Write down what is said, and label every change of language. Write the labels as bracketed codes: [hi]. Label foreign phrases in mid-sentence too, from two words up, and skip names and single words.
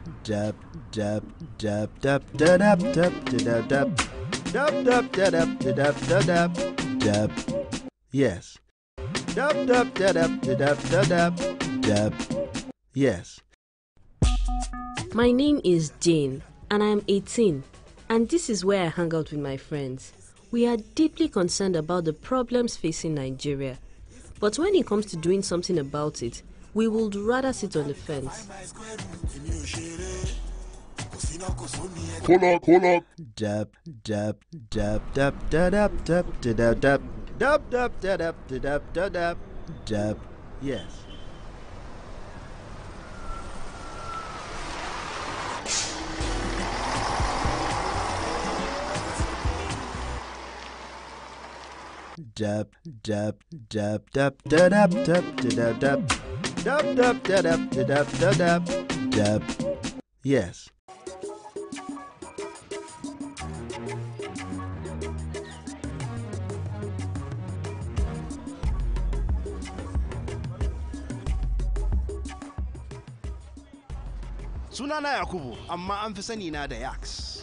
[en] dab dab dab dab dab dab dab dab dab dab dab dab dab dab dab. Yes. Dab dab dab dab dab dab. Yes. My name is Jane and I am 18, and this is where I hang out with my friends. We are deeply concerned about the problems facing Nigeria, but when it comes to doing something about it, we would rather sit on the fence. Hold up. Dab dab dab dab dab dab dab dab dab dab dab dab dab dab. Yes. Dab dab dab dab dab dab dab dab dab dab dab dab dab dab. Yes. [ha] Sunana Yakubu, amma an fi sani na da Yaks.